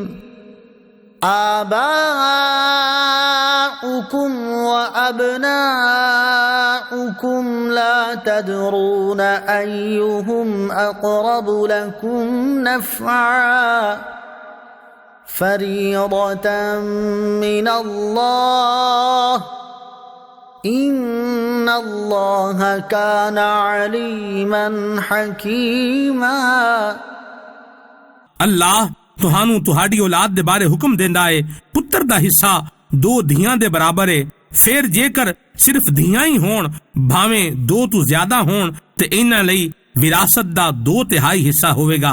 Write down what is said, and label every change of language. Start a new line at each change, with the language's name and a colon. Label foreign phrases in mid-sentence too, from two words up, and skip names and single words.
Arabic: آباؤكم وأبناؤكم لا تدرون أيهم أقرب لكم نفعا فريضة من الله إن الله كان عليما حكيما۔
Punjabi: ਅੱਲਾਹ ਤੁਹਾਨੂੰ ਤੁਹਾਡੀ ਔਲਾਦ ਦੇ ਬਾਰੇ ਹੁਕਮ ਦਿੰਦਾ ਏ ਪੁੱਤਰ ਦਾ ਹਿੱਸਾ 2 ਧੀਆਂ ਦੇ ਬਰਾਬਰ ਏ। ਫਿਰ ਜੇਕਰ ਸਿਰਫ ਧੀਆਂ ਹੀ ਹੋਣ, ਭਾਵੇਂ 2 ਤੋਂ ਜ਼ਿਆਦਾ ਹੋਣ, ਤੇ ਇਹਨਾਂ ਲਈ ਵਿਰਾਸਤ ਦਾ 2/3 ਹਿੱਸਾ ਹੋਵੇਗਾ।